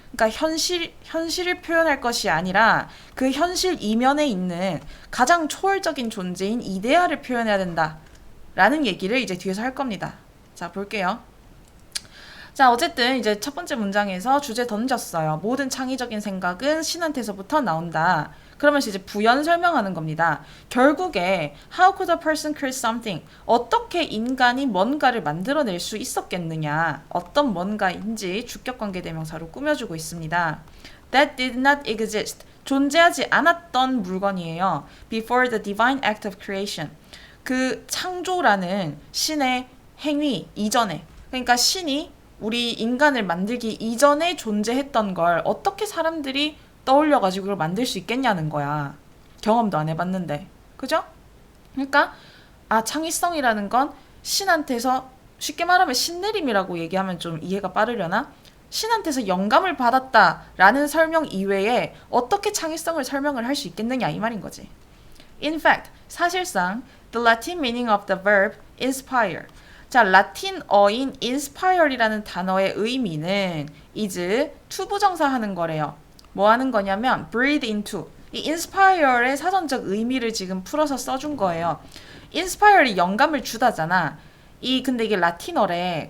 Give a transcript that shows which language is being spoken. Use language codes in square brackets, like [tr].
[ko] 그러니까 현실을 표현할 것이 아니라 그 현실 이면에 있는 가장 초월적인 존재인 이데아를 표현해야 된다. 라는 얘기를 이제 뒤에서 할 겁니다. 자, 볼게요. 자, 어쨌든 이제 첫 번째 문장에서 주제 던졌어요. 모든 창의적인 생각은 신한테서부터 나온다. 그러면서 이제 부연 설명하는 겁니다. 결국에 [en] How could a person create something? [ko] 어떻게 인간이 뭔가를 만들어낼 수 있었겠느냐? 어떤 뭔가인지 주격관계 대명사로 꾸며주고 있습니다. [en] That did not exist. [ko] 존재하지 않았던 물건이에요. [en] Before the divine act of creation. [ko] 그 창조라는 신의 행위 이전에, 그러니까 신이 우리 인간을 만들기 이전에 존재했던 걸 어떻게 사람들이 떠올려가지고 그걸 만들 수 있겠냐는 거야. 경험도 안 해봤는데. 그죠? 그러니까 창의성이라는 건 신한테서, 쉽게 말하면 신내림이라고 얘기하면 좀 이해가 빠르려나? 신한테서 영감을 받았다라는 설명 이외에 어떻게 창의성을 설명을 할 수 있겠느냐 이 말인 거지. [en] In fact, [ko] 사실상 [en] the Latin meaning of the verb inspire. [ko] 자, 라틴어인 inspire이라는 단어의 의미는 is 투부정사 하는 거래요. 뭐 하는 거냐면 [en] breathe into. [ko] 이 inspire의 사전적 의미를 지금 풀어서 써준 거예요. inspire이 영감을 주다잖아. 근데 이게 라틴어래.